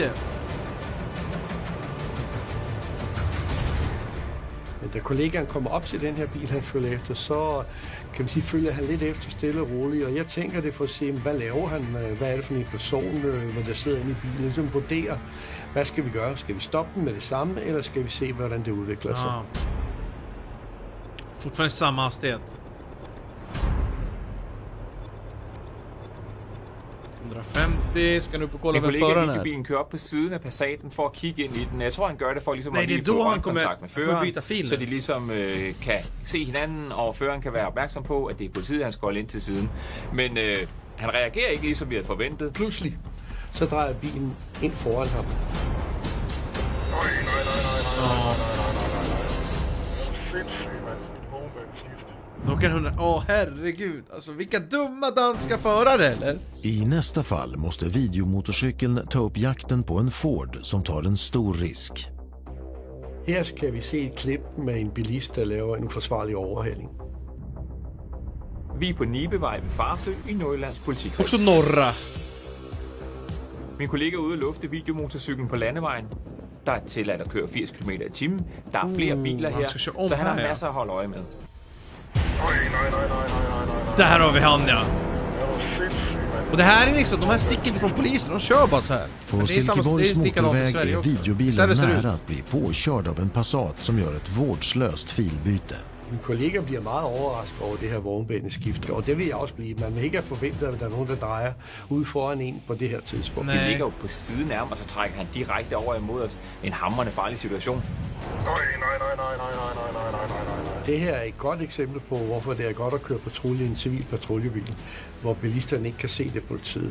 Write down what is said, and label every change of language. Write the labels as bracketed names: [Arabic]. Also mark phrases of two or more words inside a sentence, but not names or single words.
[Danish] Men da kollegaen kommer op til den her bil, han følger efter, så kan man sige, følger han lidt efter stille og roligt. Og jeg tænker det for at se, hvad laver han? Hvad er det for en person, der sidder inde i bilen? Ligesom vurderer, Hvad skal vi gøre? Skal vi stoppe den med det samme, eller skal vi se, hvordan det udvikler sig? [Swedish] Fortfarande samma hastighet. 150, skal nu på kolla med föraren här. [Danish] Bilen kører op på siden af Passaten for at kigge ind i den. Jeg tror, han gør det for ligesom at lige få kontakt med føreren, så de ligesom kan se hinanden, og føreren kan være opmærksom på, at det er politiet, han skal holde ind til siden. Men han reagerer ikke ligesom vi havde forventet. Pludselig, så drejer bilen ind foran ham. Nej. Sindssygt, mand. Vognbaneskift. [Swedish] Då kan hon... herregud. Alltså, vilka dumma danska förare, eller? I nästa fall måste videomotorcykeln ta upp jakten på en Ford som tar en stor risk. [Danish] Her skal vi se et klip med en bilist, der laver en uforsvarlig overhældning. Vi er på Nibevej ved Farsø i Nordjyllands politikreds. [Swedish] Också norra. [Danish] Min kollega er ude at lufte videomotorcyklen på landevejen. Der er tilladt at køre 80 km i timen. Der er flere biler her, så han har masser at holde øje med. Nej. [Swedish] Där har vi han, ja. Och det här är liksom, de här sticker inte från polisen, de kör bara så här. På Silkeborgs motorväg är videobilen nära att bli påkörd av en Passat som gör ett vårdslöst filbyte. [Danish] Min kollega bliver meget overrasket over det her vognbaneskift, og det vil jeg også blive. Man vil ikke have forventet, at der er nogen, der drejer ud foran en på det her tidspunkt. Vi ligger jo på siden af ham, og så trækker han direkte over imod os. En hamrende farlig situation. Nej. Det her er et godt eksempel på, hvorfor det er godt at køre patrulje i en civil patruljebil, hvor bilisterne ikke kan se det politiet.